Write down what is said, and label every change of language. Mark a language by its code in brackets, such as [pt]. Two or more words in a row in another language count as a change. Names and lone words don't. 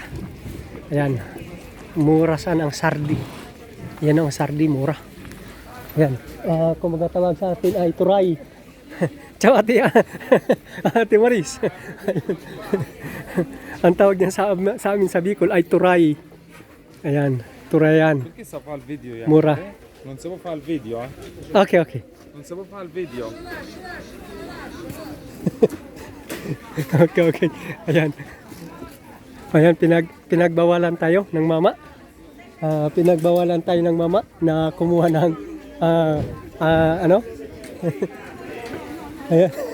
[tl] Ayan. Mura saan ang sardi. Yan ang sardi, mura. Ayan. Kung magatawag sa atin ay turay. Ciao ate Maris. Ang tawag niya sa amin sa Bicol ay turay. Ayan, turayan. [it] Perché si fa il video? [tl] Mura. [it] Non si può fare il video, eh? Okay. Non si può fare il video. Okay. [tl] Ayan, pinagbawalan tayo ng mama. Pinagbawalan tayo ng mama na kumuha ng ano? Ayan.